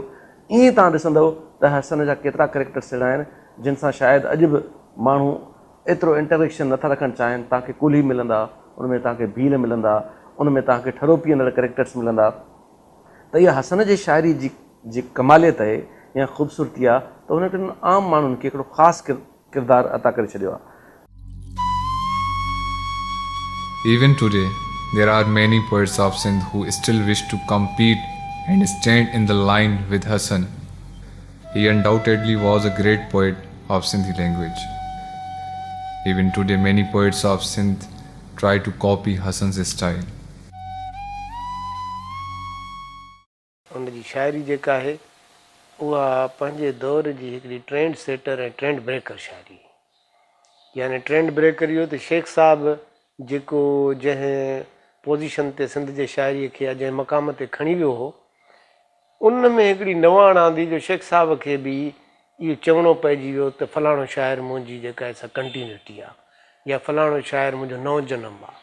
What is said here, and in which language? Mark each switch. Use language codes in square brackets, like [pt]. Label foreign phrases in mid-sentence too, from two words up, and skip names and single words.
[sd] ईअं तव्हां ॾिसंदव त हसन जा केतिरा करेक्टर्स अहिड़ा आहिनि जिन सां शायदि अॼु बि माण्हू एतिरो इंटरेक्शन नथा रखणु चाहिनि। तव्हांखे कुली मिलंदा, उनमें तव्हांखे भील मिलंदा, उनमें तव्हांखे ठरो पीअंदड़ करेक्टर्स मिलंदा। त इहा हसन जे शाइरी जी कमालियत आहे या ख़ूबसूरती आहे त हुन टिनि आम माण्हुनि खे हिकिड़ो ख़ासि किरदारु अता करे छॾियो आहे। [en] Even today, there are many poets of Sindh who still wish to compete and stand in the line with Hassan. He undoubtedly was a great poet of Sindhi language. Even today, many poets of Sindh try to copy Hassan's style. [sd] उनजी शाइरी जेका आहे उहा पंहिंजे दौर जी हिकिड़ी [en] trend setter [sd] ऐं [en] trend breaker [sd] शाइरी, यानी [en] trend breaker [sd] इहो त शेख साहब जेको जंहिं पोज़ीशन ते सिंध जे शाइरीअ खे या जंहिं मक़ाम ते खणी वियो हो, उन में हिकिड़ी नवाण आंदी जो शेख साहब खे बि इहो चवणो पइजी वियो त फलाणो शाइर मुंहिंजी जेका आहे सा कंटिन्यूटी आहे या फलाणो शाइर मुंहिंजो नओं जनमु आहे।